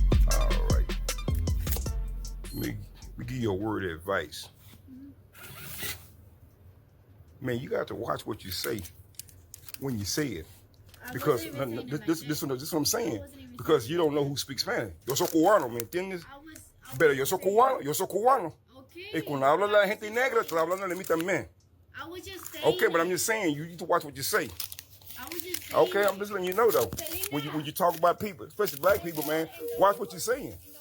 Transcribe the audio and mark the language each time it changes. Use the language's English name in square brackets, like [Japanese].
[English] All right. Let me give you a word of advice. Man, you got to watch what you say when you say it. Because this is what I'm saying. Because you don't know who speaks Spanish. [Spanish] Yo soy cubano, ¿me entiendes? Pero yo soy cubano. Y cuando habla la gente negra, estoy hablando de mí también. [English] I was just saying. Okay, but I'm just saying, you need to watch what you say. I was just saying. Okay, I'm just letting you know, though. When you talk about people, especially black people, man, watch what you're saying.